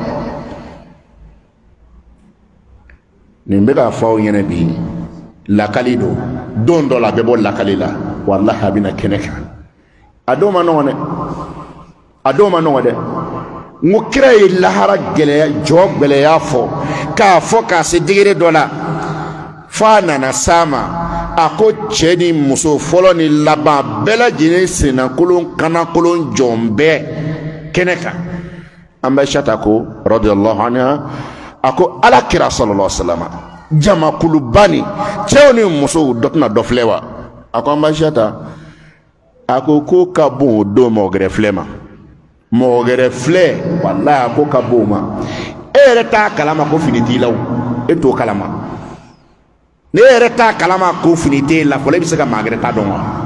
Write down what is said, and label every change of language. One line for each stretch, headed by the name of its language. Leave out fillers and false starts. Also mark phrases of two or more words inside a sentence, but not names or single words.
Bambara: nin bɛ k'a fɔ aw ɲɛna bi lakali don dɔ la a bɛ bɔ lakali la walahi a bɛna kɛnɛ kan a don ma nɔgɔn dɛ a don ma nɔgɔn dɛ n ko kira ye lahara gɛlɛya jɔ gɛlɛya fɔ k'a fɔ k'a se degere dɔ la f'a nana s'a ma a ko cɛ ni muso fɔlɔ ni laban bɛɛ lajɛlen sennakolon kanakolon jɔn bɛɛ kɛnɛ kan an bɛ sata ko
Arabic: رضي الله عنها
Bambara: a ko ala kira
Arabic: صلى الله عليه وسلم
Bambara: jamakuluba ni cɛw ni musow dɔ tɛna dɔ filɛ wa a ko an bɛ sata a ko ka bon o don mɔgɔ gɛrɛ filɛ ma mɔgɔ gɛrɛ filɛ walahi a ko ka bon o ma e yɛrɛ t'a kalama ko fini t'i la o e t'o kalama ne yɛrɛ t'a kalama ko fini t'e la fɔlɔ e bɛ se ka maa gɛrɛ t'a dɔn wa